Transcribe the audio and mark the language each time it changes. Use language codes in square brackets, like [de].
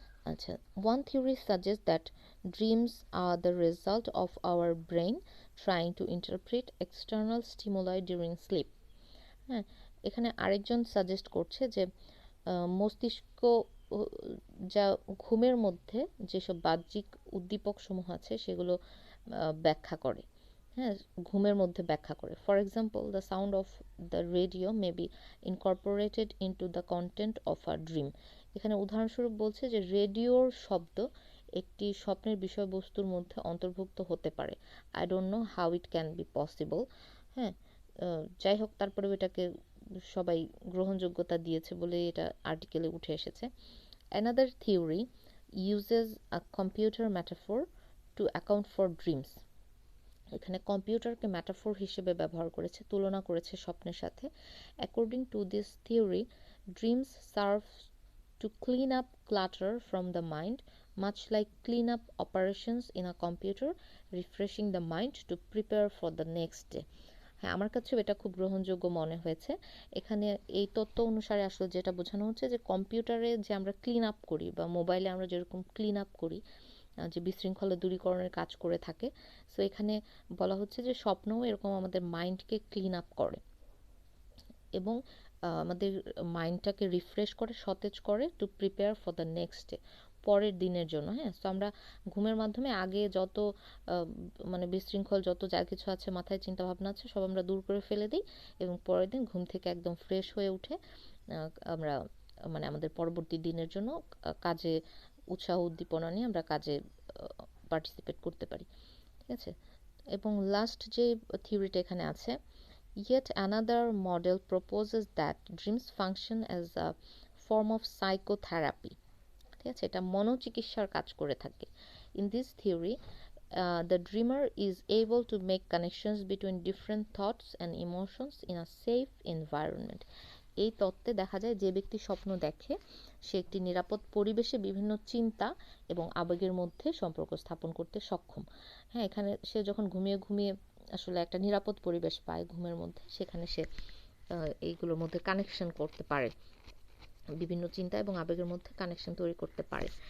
[en] আচ্ছা, one theory suggests that dreams are the result of our brain trying to interpret external stimuli during sleep। [bn] হ্যাঁ, এখানে আরেকজন suggest করছে যে মস্তিষ্ক যা ঘুমের মধ্যে যেসব বাহ্যিক উদ্দীপক সমূহ আছে সেগুলো ব্যাখ্যা করে। হ্যাঁ, ঘুমের মধ্যে ব্যাখ্যা করে। [en] For example, the sound of the radio may be incorporated into the content of a dream. [bn] এখানে উদাহরণস্বরূপ বলছে যে রেডিওর শব্দ একটি স্বপ্নের বিষয়বস্তুর মধ্যে অন্তর্ভুক্ত হতে পারে। [en] I don't know how it can be possible. [bn] হ্যাঁ, যাই হোক, তারপরে এটাকে সবাই গ্রহণযোগ্যতা দিয়েছে বলে এটা আর্টিকেলে উঠে এসেছে। [en] Another theory uses a computer metaphor to account for dreams. [bn] এখানে কম্পিউটারকে ম্যাটাফোর হিসেবে ব্যবহার করেছে, তুলনা করেছে স্বপ্নের সাথে। [en] According to this theory, dreams serve to clean up clutter from the mind, much like cleanup operations in a computer, refreshing the mind to prepare for the next day. [bn] হ্যাঁ, আমার কাছেও এটা খুব গ্রহণযোগ্য মনে হয়েছে। এখানে এই তত্ত্ব অনুসারে আসলে যেটা বোঝানো হচ্ছে যে কম্পিউটারে যে আমরা ক্লিন আপ করি বা মোবাইলে আমরা যেরকম ক্লিন আপ করি, যে বিশৃঙ্খলা দূরীকরণের কাজ করে থাকে, সো এখানে বলা হচ্ছে যে স্বপ্নও এরকম আমাদের মাইন্ডকে ক্লিন আপ করে এবং আমাদের মাইন্ডটাকে রিফ্রেশ করে, সতেজ করে, [en] to prepare for the next day, [bn] পরের দিনের জন্য। হ্যাঁ, তো আমরা ঘুমের মাধ্যমে আগে যত মানে বিশৃঙ্খল যত যা কিছু আছে, মাথায় চিন্তা ভাবনা আছে, সব আমরা দূর করে ফেলে দিই এবং পরের দিন ঘুম থেকে একদম ফ্রেশ হয়ে উঠে আমরা মানে আমাদের পরবর্তী দিনের জন্য কাজে উৎসাহ উদ্দীপনা নিয়ে আমরা কাজে পার্টিসিপেট করতে পারি। ঠিক আছে, এবং লাস্ট যে থিওরিটা এখানে আছে, [en] yet another model proposes that dreams function as a form of psychotherapy. [bn] ঠিক আছে, এটা মনোচিকিৎসার কাজ করে থাকে। [en] In this theory, the dreamer is able to make connections between different thoughts and emotions in a safe environment. [bn] এই তত্ত্বে দেখা যায় যে ব্যক্তি স্বপ্ন দেখে সে একটি নিরাপদ পরিবেশে বিভিন্ন চিন্তা এবং আবেগের মধ্যে সম্পর্ক স্থাপন করতে সক্ষম। হ্যাঁ, এখানে সে যখন ঘুমিয়ে ঘুমিয়ে আসলে একটা নিরাপদ পরিবেশ পায় ঘুমের মধ্যে, সেখানে সে এইগুলোর মধ্যে কানেকশন করতে পারে, বিভিন্ন চিন্তা এবং আবেগের মধ্যে কানেকশন তৈরি করতে পারে।